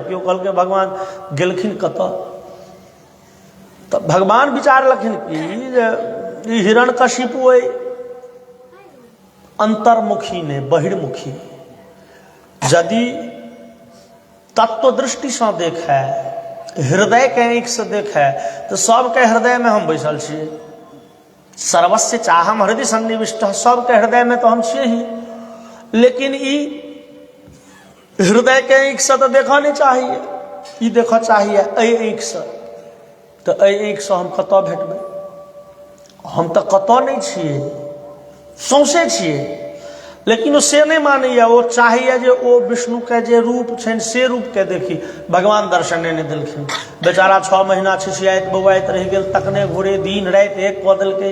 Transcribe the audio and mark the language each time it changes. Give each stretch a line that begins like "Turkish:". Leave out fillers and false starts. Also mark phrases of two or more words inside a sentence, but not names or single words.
Maithili: केओ कहलकै भगवान गेलखिन कतऽ, तऽ भगवान विचारलखिन कि जे ई हिरण्यकशिपु अइ अंतर्मुखी ने बहिर्मुखी। यदि तत्व दृष्टि से देखे, हृदय के आँखि से देखे, तो सबके हृदय में हम बैसल छियै।
Sanskrit: सर्वस्य चाहम हृदय सन्निविष्ट,
Maithili: सबके हृदय में तो हम छियै ही। लेकिन ई हृदय के आँखि से तो देखा नहीं चाहिए, ई देखा चाहिए एहि आँखि से। तो एहि आँखि से हम कतऽ भेटबै? हम तो कतऽ नहीं छियै, सौंसे छियै। लेकिन वो से नहीं मानैया, वो चाहिए जे ओ विष्णु के जे रूप छनि से रूप के देखी। भगवान दर्शने नहीं दिलखिन। बेचारा 6 महीना छिछियाइत बौआइत रह गेल, तकने घुरे दिन राति एक कऽ देलकै।